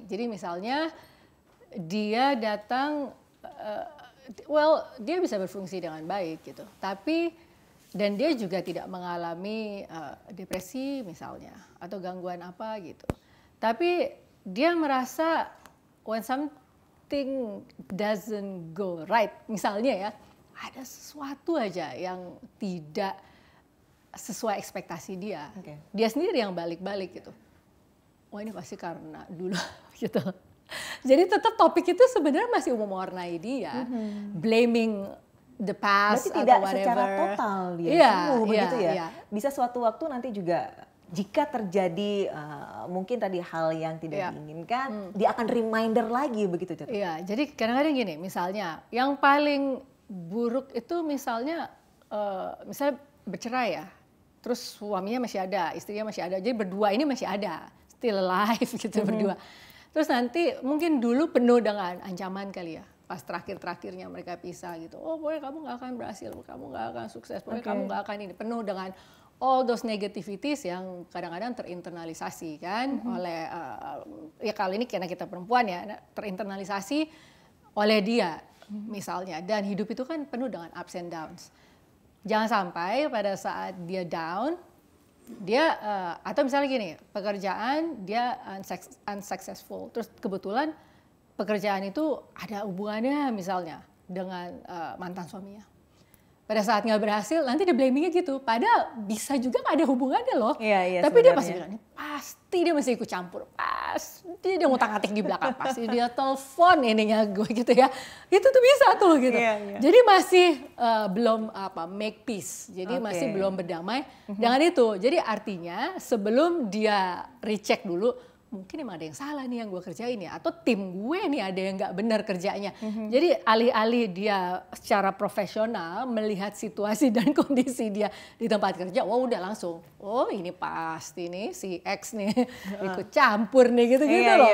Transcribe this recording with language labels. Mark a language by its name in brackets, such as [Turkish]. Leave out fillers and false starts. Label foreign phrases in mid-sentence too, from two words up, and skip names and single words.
[Indonesian] Jadi misalnya dia datang, dia bisa berfungsi dengan baik gitu, tapi dan dia juga tidak mengalami depresi misalnya atau gangguan apa gitu. Tapi dia merasa [English] when something doesn't go right, [Indonesian] misalnya ya, ada sesuatu aja yang tidak sesuai ekspektasi dia. Dia sendiri yang balik-balik gitu. Wah, ini pasti karena dulu gitu. Jadi tetap topik itu sebenarnya masih mewarnai dia. [English] Blaming the past [Indonesian] berarti atau tidak whatever. Secara total dia sembuh begitu ya. Bisa suatu waktu nanti juga jika terjadi mungkin tadi hal yang tidak diinginkan, dia akan reminder lagi begitu. Iya, jadi kadang-kadang gini, misalnya yang paling buruk itu misalnya bercerai ya, terus suaminya masih ada, istrinya masih ada, jadi berdua ini masih ada, [English] still alive [Indonesian] gitu berdua. Terus nanti mungkin dulu penuh dengan ancaman kali ya, pas terakhir-terakhirnya mereka pisah gitu. Oh, pokoknya kamu nggak akan berhasil, kamu nggak akan sukses, pokoknya kamu nggak akan ini, penuh dengan [English] all those negativities [Indonesian] yang kadang-kadang terinternalisasi kan oleh ya kali ini karena kita perempuan ya, terinternalisasi oleh dia misalnya, dan hidup itu kan penuh dengan [English] ups and downs. [Indonesian] Jangan sampai pada saat dia down dia atau misalnya gini, pekerjaan dia unsuccessful, terus kebetulan pekerjaan itu ada hubungannya misalnya dengan mantan suaminya. Pada saat nggak berhasil, nanti dia blamingnya gitu. Padahal bisa juga nggak ada hubungannya loh. Tapi dia pasti bilang, pasti dia masih ikut campur. Pasti dia ngutak-ngatik di belakang. Pasti dia telepon ininya gue gitu ya. Itu tuh bisa tuh gitu. Jadi masih belum [English] make peace. [Indonesian] Jadi masih belum berdamai dengan itu. Jadi artinya sebelum dia recheck dulu, mungkin emang ada yang salah nih yang gue kerjain ya, atau tim gue nih ada yang nggak benar kerjanya. Jadi alih-alih dia secara profesional melihat situasi dan kondisi dia di tempat kerja, wah udah langsung, oh ini pasti nih si X nih ikut campur nih gitu-gitu loh.